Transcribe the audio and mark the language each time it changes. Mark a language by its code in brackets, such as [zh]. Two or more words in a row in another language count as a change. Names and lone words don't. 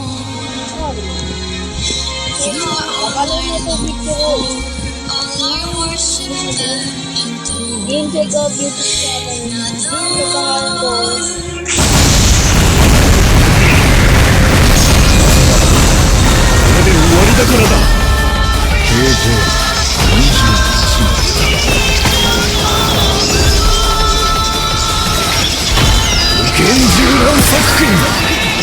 [tl] Napapanood ito, video ko. [en] Game check of YouTube channel. [tl] Ito pangalan ko. [ja] これで終わりだからだ。KJ21厳重な作戦だ。